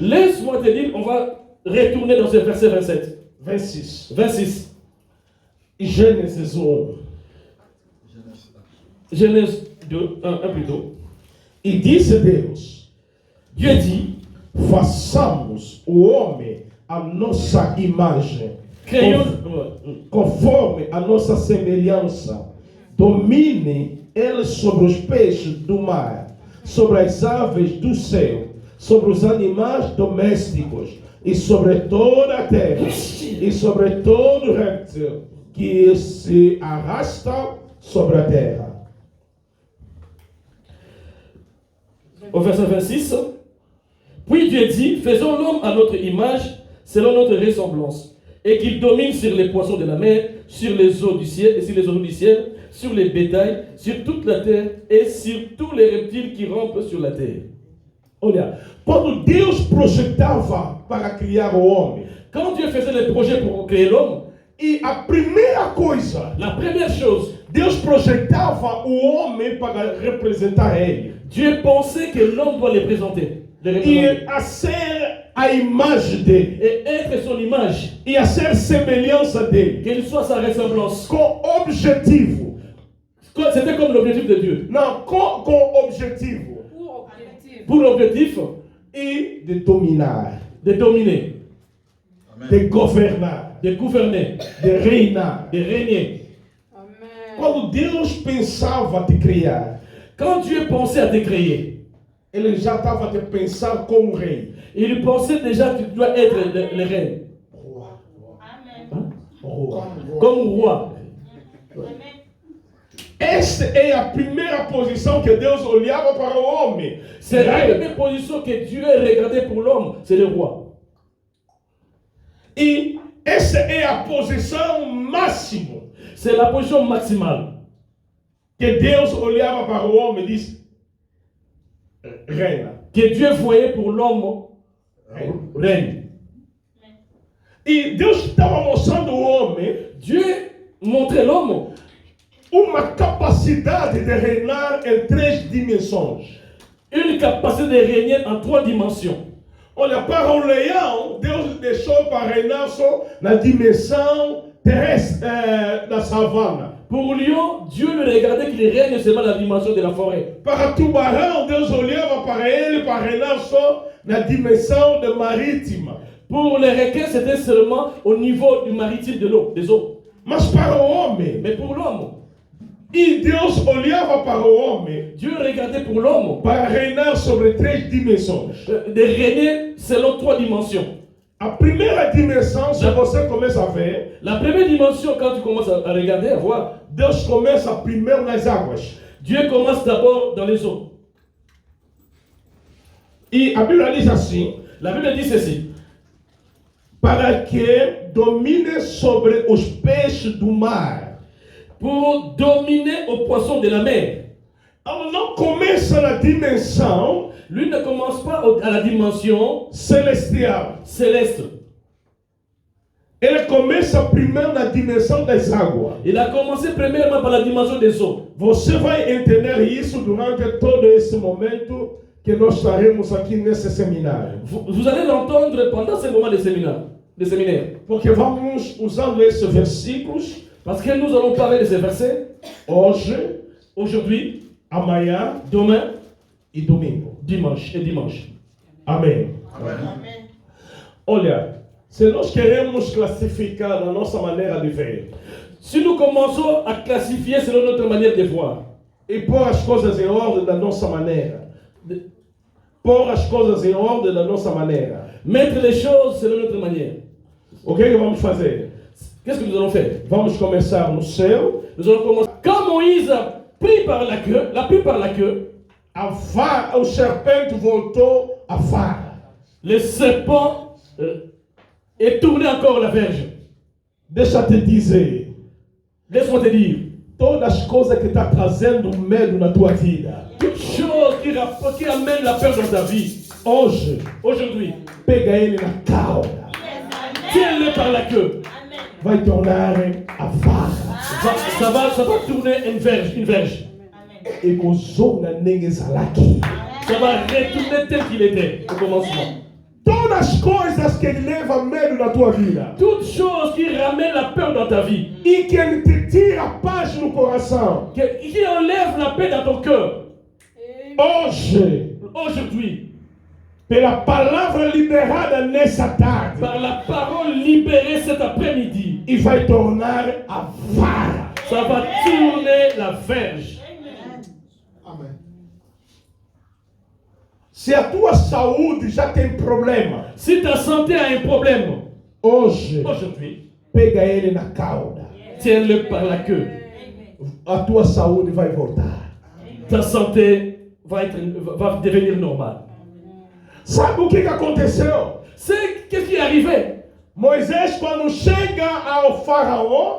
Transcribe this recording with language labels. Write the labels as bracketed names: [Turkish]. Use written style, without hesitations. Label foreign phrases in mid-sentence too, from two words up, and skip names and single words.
[French] Laisse-moi te dire, on va retourner dans ce verset 27. 26. 26. [Portuguese] E Gênesis 1. [French] Genèse 2, 1 plutôt. [Portuguese] E disse Deus: [French] Dieu dit, [Portuguese] façamos o homem a nossa imagem, [French] créons, [Portuguese] conforme a nossa semelhança. Domine eles sobre os peixes do mar, sobre as aves do céu, sobre os animais domésticos, e sobre toda a terra, e sobre todo réptil que se arrasta sobre a terra. [French] au verset 26, Puis Dieu dit, faisons l'homme à notre image, selon notre ressemblance, et qu'il domine sur les poissons de la mer, sur les eaux du ciel, et sur les eaux du ciel, sur les bétails, sur toute la terre, et sur tous les reptiles qui rampent sur la terre. [Portuguese] Olha, quando Deus projetava para criar o homem, [French] Quand Dieu faisait les projets pour créer l'homme, [Portuguese] e a primeira coisa, [French] la première chose, [Portuguese] Deus projetava o homem para representar ele. [French] Dieu pensait que l'homme doit les représenter. [Portuguese] E a ser a imagem dele. [French] Et être son image, [Portuguese] E a ser semelhança dele. [French] qu'il soit sa ressemblance. [Portuguese] Com objetivo. [French] C'était comme l'objectif de Dieu. [Portuguese] Não, com objetivo. [French] Pour l'objectif [Portuguese] E de dominar. [French] de dominer, [Portuguese] De governar. [French] de gouverner, [Portuguese] De reinar. [French] de régner. [Portuguese] Quando Deus pensava te criar, [French] Quand Dieu pensait à te créer, [Portuguese] ele já estava a te pensar como rei. [French] il pensait déjà que tu dois être le reine, Roi. comme roi. [Portuguese] Esta é a primeira posição que Deus olhava para o homem. [French] C'est la première position que Dieu a regardée pour l'homme, c'est le roi. [Portuguese] E essa é a posição máxima [French] C'est la position maximale [Portuguese] que Deus olhava para o homem e disse: reina. [French] que Dieu voyait pour l'homme, reine. [Portuguese] E Deus estava mostrando ao homem [French] Dieu montrait l'homme [Portuguese] uma capacidade de reinar em 3 dimensões. [French] une capacité de régner en 3 dimensions. [Portuguese] Olha, para o leão, Deus deixou para reinar só na dimensão terrestre da savana. [French] Pour lion, Dieu le regardait qu'il règne seulement dans la dimension de la forêt. [Portuguese] Para tubarão, Deus olhava para ele para reinar só na dimensão de marítima. [French] Pour les requins, c'était seulement au niveau du maritime de l'eau, des eaux. [Portuguese] Mas para o homem, [French] Mais pour l'homme, [Portuguese] e Deus olhava para o homem [French] Dieu regardait pour l'homme [Portuguese] para reinar sobre 3 dimensões. [French] de régner selon 3 dimensions. [Portuguese] A primeira dimensão, se você começa a ver, [French] La première dimension, quand tu commences à regarder, à voir, [Portuguese] Deus começa primeiro nas águas. [French] Dieu commence d'abord dans les eaux. [Portuguese] E a Bíblia diz assim: [French] La Bible dit ceci, [Portuguese] para que domine sobre os peixes do mar. [French] pour dominer aux poissons de la mer. [Portuguese] Ela não começa na dimensão [French] Lui ne commence pas à la dimension [Portuguese] celestial. [French] céleste. [Portuguese] Ele começa primeiro na dimensão das águas. [French] Il a commencé premièrement par la dimension des eaux. [Portuguese] Você vai entender isso durante todo esse momento que nós estaremos aqui nesse seminário. [French] Vous allez l'entendre pendant ce moment de séminaire. [Portuguese] Porque vamos usando esses versículos [French] Parce que nous allons parler de ces versets [Portuguese] hoje, [French] aujourd'hui, [Portuguese] amanhã [French] demain, [Portuguese] e domingo. [French] dimanche et dimanche. [Portuguese] Amém. Olha, se nós queremos classificar a nossa maneira de ver [French] Si nous commençons à classifier selon notre manière de voir, [Portuguese] e pôr as coisas em ordem da nossa maneira, pôr as coisas em ordem da nossa maneira, [French] mettre les choses selon notre manière, [Portuguese] o que vamos fazer? [French] qu'est-ce que nous allons faire? [Portuguese] Vamos começar no céu, [French] Nous allons commencer. Quand Moïse a pris par la queue, l'a pris par la queue, [Portuguese] o serpente voltou a vara. [French] le serpent est tourné encore la verge. [Portuguese] Deixa te dizer, [French] Laisse-moi te dire, [Portuguese] todas as coisas que está trazendo medo na tua vida, [French] toute chose qui amène la peur dans ta vie, [Portuguese] hoje, [French] aujourd'hui, [Portuguese] pega ele na cauda, [French] tiens-le par la queue. [Portuguese] vai tornar a vara. [French] Ça va tourner une verge. [Lingala] E kuzonga nenge zalaki. [French] Ça va retourner tel qu'il était au commencement. [Portuguese] Todas as coisas que levam medo na tua vida [French] Toute chose qui ramène la peur dans ta vie, [Portuguese] e que te tira a paz no coração, [French] qui enlève la paix dans ton cœur, [Portuguese] hoje, [French] aujourd'hui, [Portuguese] pela palavra liberada nessa tarde, [French] par la parole libérée cet après-midi, [Portuguese] e vai tornar a vara. [French] ça va tourner la verge. [Portuguese] Se a tua saúde já tem problema, [French] Si ta santé a un problème, [Portuguese] hoje, [French] aujourd'hui, [Portuguese] pega ele na cauda. [French] tiens-le par la queue. [Portuguese] A tua saúde vai voltar. [French] Ta santé va devenir normale. [Portuguese] Sabe o que aconteceu? [French] Qu'est-ce qui est arrivé? [Portuguese] Moisés, quando chega ao faraó,